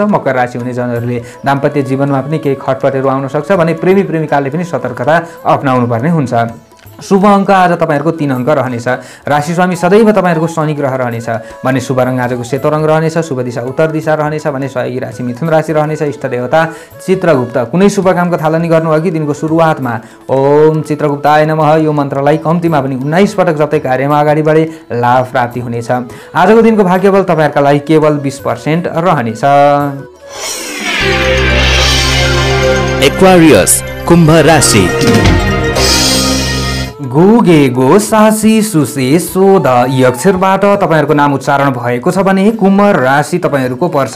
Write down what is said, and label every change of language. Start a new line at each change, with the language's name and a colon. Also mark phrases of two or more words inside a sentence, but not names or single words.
Nepali: मकर राशि हुने जनहरूले दाम्पत्य जीवनमा पनि केही खटपटहरू आउन सक्छ भने प्रेमी प्रेमिकाले पनि सतर्कता अपनाउनु पर्ने हुन्छ। शुभ अङ्क आज तपाईहरुको 3 अङ्क रहनेछ। राशि स्वामी सदैव तपाईहरुको शनि ग्रह रहनेछ भने शुभ रङ आजको सेतो रङ रहनेछ। शुभ दिशा उत्तर दिशा रहनेछ भने सहयोगी राशि मिथुन राशि रहनेछ। इष्ट देवता चित्रगुप्त। कुनै शुभ कामको थालनी गर्नु अघि दिनको सुरुवातमा
Sanskrit: ओम चित्रगुप्ताय नमः
Nepali: यो मन्त्रलाई कम्तीमा पनि 19 पटक जप्दै कार्यमा अगाडि बढे लाभ प्राप्ति हुनेछ। आजको दिनको भाग्यबल तपाईहरुका लागि केवल 20% रहनेछ। एक्वारियस कुम्भ राशि। गुगे गो सासी सुसे सोध यी अक्षरबाट तपाईहरुको नाम उच्चारण भएको छ भने कुम्भ राशि तपाईहरुको पर्छ।